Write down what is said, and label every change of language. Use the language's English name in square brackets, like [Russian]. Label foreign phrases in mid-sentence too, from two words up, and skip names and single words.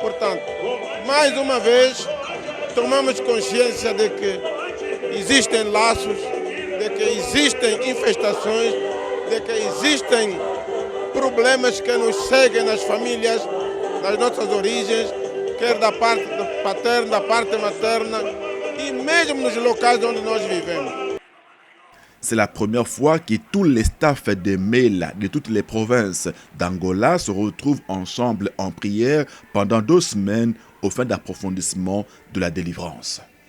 [Portuguese] Portanto, mais uma vez, tomamos consciência de que existem laços, de que existem infestações, de que existem problemas que nos seguem nas famílias, nas nossas origens, quer da parte paterna, da parte materna e mesmo nos locais onde nós vivemos. [French] C'est la première fois que tous les staffs de MELA de toutes les provinces d'Angola se retrouvent ensemble en prière pendant 2 semaines aux fins d'approfondissement de la délivrance.